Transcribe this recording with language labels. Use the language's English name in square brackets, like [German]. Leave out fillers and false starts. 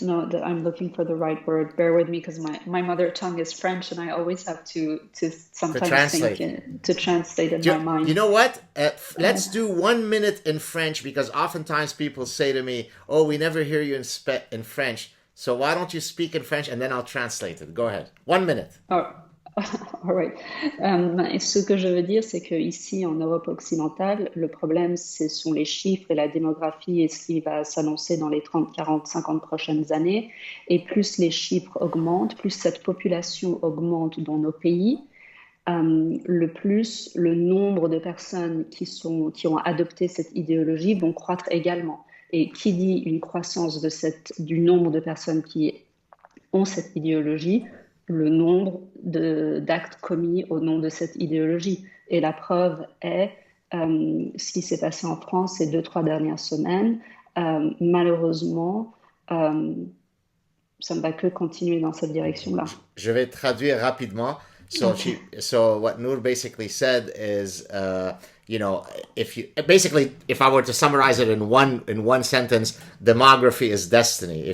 [English] No, that I'm looking for the right word. Bear with me, because my mother tongue is French, and I always have to To sometimes think translate. to translate in my You mind. know what? Let's do 1 minute in French, because oftentimes people say to me, "Oh, we never hear you in French. So why don't you speak in French and then I'll translate it." Go ahead. 1 minute. Oh, all right. [French] Ce que je veux dire, c'est que ici en Europe occidentale, le problème, ce sont les chiffres et la démographie et ce qui va s'annoncer dans les 30, 40, 50 prochaines années. Et plus les chiffres augmentent, plus cette population augmente dans nos pays, le plus le nombre de personnes qui ont adopté cette idéologie vont croître également. Et qui dit une croissance du nombre de personnes qui ont cette idéologie, le nombre d'actes commis au nom de cette idéologie. Et la preuve est ce qui s'est passé en France ces 2, 3 dernières semaines. Malheureusement, ça ne va que continuer dans cette direction-là. Je vais traduire rapidement. [English] So what Noor basically said is, if I were to summarize it in one sentence, demography is destiny.